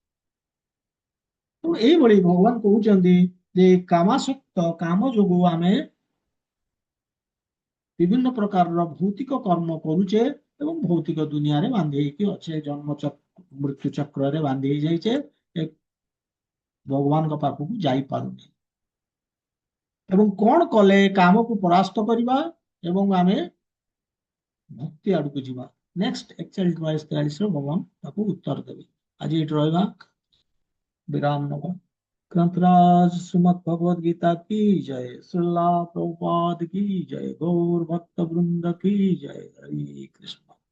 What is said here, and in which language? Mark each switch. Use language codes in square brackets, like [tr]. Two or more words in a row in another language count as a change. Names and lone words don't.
[or] ତ ଏଇଭଳି ଭଗବାନ କହୁଛନ୍ତି ଯେ କାମାସକ୍ତ, କାମ ଯୋଗୁ ଆମେ ବିଭିନ୍ନ ପ୍ରକାରର ଭୌତିକ କର୍ମ କରୁଛେ ଏବଂ ଭୌତିକ ଦୁନିଆରେ ବାନ୍ଧି ହେଇକି ଅଛେ, ଜନ୍ମ ମୃତ୍ୟୁ ଚକ୍ରରେ ବାନ୍ଧି ହେଇଯାଇଛେ, ଭଗବାନଙ୍କ ପାଖକୁ ଯାଇପାରୁନି। ଏବଂ କଣ କଲେ କାମକୁ ପରାସ୍ତ କରିବା ଏବଂ ଆମେ ଭକ୍ତି ଆଡକୁ ଯିବା, ନେକ୍ସଟ 41, 42 ଭଗବାନ ତାକୁ ଉତ୍ତର ଦେବେ। ଆଜି ଏଠି ରହିବା, ବିରାମ ନେବା। ग्रंथराज सुमत भगवद गीता की जय, श्रीला प्रभुपाद की जय, गौर भक्त वृंद की जय, हरि कृष्ण।